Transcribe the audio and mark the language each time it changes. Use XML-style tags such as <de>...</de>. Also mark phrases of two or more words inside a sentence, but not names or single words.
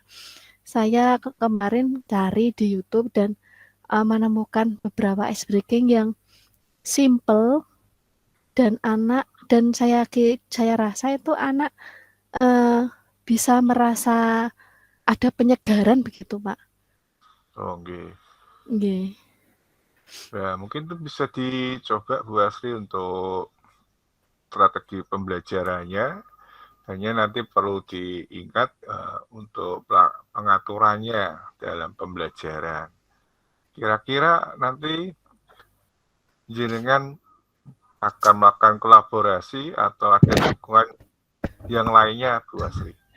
<id>Saya kemarin cari di YouTube dan menemukan beberapa</id> <en>ice breaking</en> <id>yang simple dan saya rasa itu anak bisa merasa ada penyegaran begitu Pak. Oh, nggih. Nggih. Nah, mungkin itu bisa dicoba Bu Asri untuk strategi pembelajarannya, hanya nanti perlu diingat untuk pengaturannya dalam pembelajaran. Kira-kira nanti jenengan akan melakukan kolaborasi atau ada dukungan yang lainnya, Bu Asri?</id>